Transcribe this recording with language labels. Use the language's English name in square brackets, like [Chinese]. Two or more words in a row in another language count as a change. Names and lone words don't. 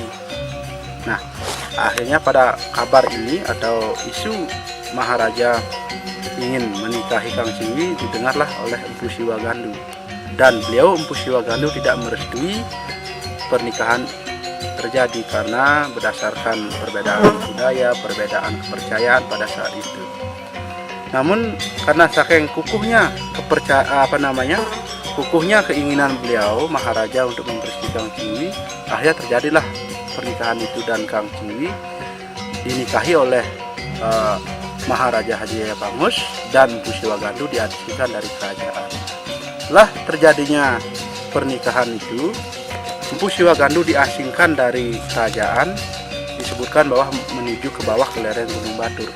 [Indonesian] Nah, akhirnya pada kabar ini atau isu Maharaja ingin menikahi Kang Chingwi didengarlah oleh Empu Siwa Gandu, dan beliau Empu Siwa Gandu tidak merestui pernikahan terjadi karena berdasarkan perbedaan budaya, perbedaan kepercayaan pada saat itu. Namun karena saking kukuhnya kukuhnya keinginan beliau Maharaja untuk memperistri Kang Chingwi, akhirnya terjadilah pernikahan itu, dan Kang Chingwi dinikahi oleh Maharaja Haji Jaya Pangus, dan Empu Siwa Gandu diasingkan dari kerajaan. Setelah terjadinya pernikahan itu, Empu Siwa Gandu diasingkan dari kerajaan, disebutkan bahwa menuju ke bawah ke lereng Gunung Batur.